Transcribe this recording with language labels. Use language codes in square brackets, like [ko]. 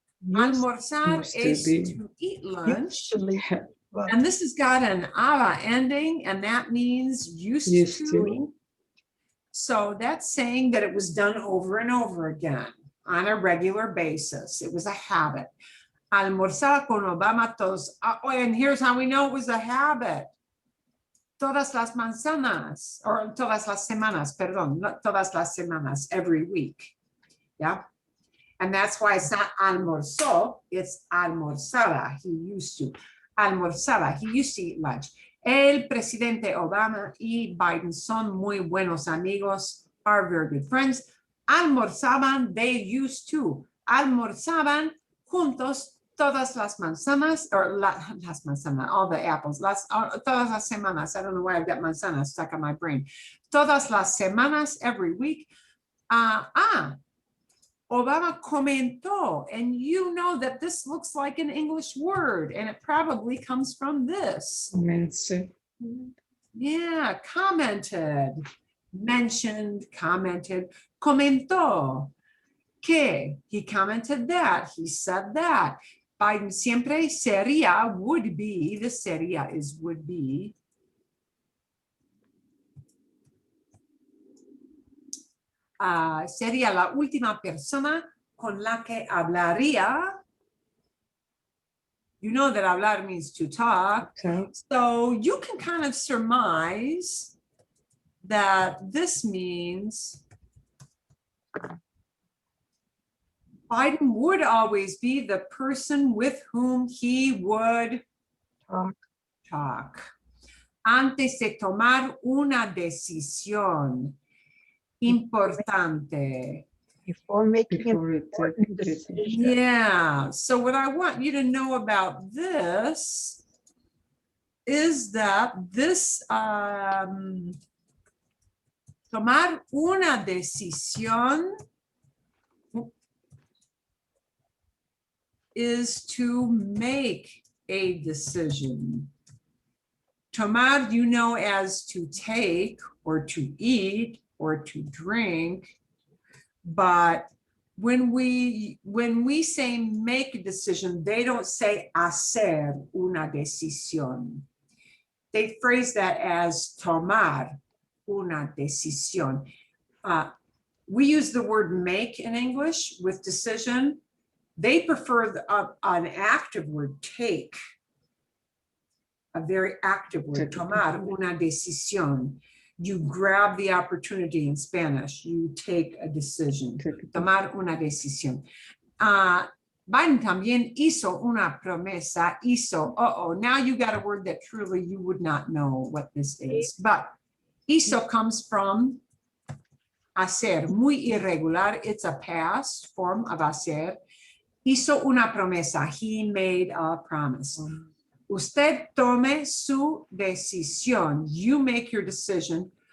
[en] Almorzar is to eat lunch. And this has got an ala ending, and that means used to. So that's saying that it was done over and over again on a regular basis. It was a habit. [es] Almorzar con Obama todos. [en] Oh, and here's how we know it was a habit. [es] Todas las manzanas, or todas las semanas, perdón, not todas las semanas, every week. [en] Yeah. And that's why it's not almorzó, it's almorzaba. He used to. Almorzaba, he used to eat lunch. [es] El presidente Obama y Biden son muy buenos amigos, [en] are very good friends. Almorzaban, they used to. [es] Almorzaban juntos todas las manzanas, or las manzanas, [en] all the apples, [es] todas las semanas. [en] I don't know why I've got manzanas stuck on my brain. [es] Todas las semanas, [en] every week. Obama comentó, and you know that this looks like an English word, and it probably comes from this. Yeah, commented, mentioned, commented, comentó. Que he commented that, he said that. [es] Biden siempre sería, [en] would be, the sería is would be. [es] Sería la última persona con la que hablaría. [en] You know that hablar means to talk. So you can kind of surmise that this means Biden would always be the person with whom he would talk. [es] Antes de tomar una decisión importante. [en] Before making an Before it important decision. decision. Yeah, so what I want you to know about this is that this [es] tomar una decisión [en] is to make a decision. Tomar, you know, as to take or to eat or to drink, but when we say make a decision, they don't say [es] hacer una decisión. [en] They phrase that as [es] tomar una decisión. [en] We use the word make in English with decision. They prefer an active word, take. A very active word, [es] tomar una decisión. [en] You grab the opportunity in Spanish. You take a decision. [es] Tomar una decisión. Biden también hizo una promesa. [en] Hizo, now you got a word that truly you would not know what this is. But hizo comes from hacer, [es] muy irregular. [en] It's a past form of hacer. [es] Hizo una promesa. [en] He made a promise. [es] Usted tome su decisión. [en] You make your decision.